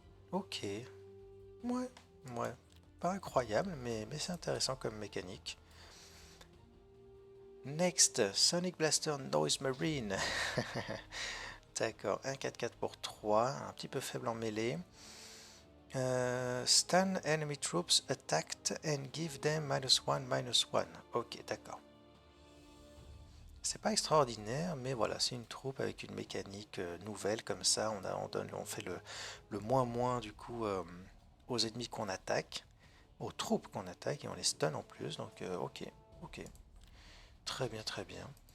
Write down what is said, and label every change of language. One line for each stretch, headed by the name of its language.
French: Ok, ouais, ouais. Pas incroyable, mais c'est intéressant comme mécanique. Next, Sonic Blaster Noise Marine. D'accord, un 4-4 pour 3, un petit peu faible en mêlée.
English: Stun enemy troops attacked and give them -1/-1.
French: Ok, d'accord. C'est pas extraordinaire, mais voilà, c'est une troupe avec une mécanique nouvelle comme ça. On fait le moins du coup aux ennemis qu'on attaque, aux troupes qu'on attaque et on les stun en plus. Donc ok, ok, très bien, très bien.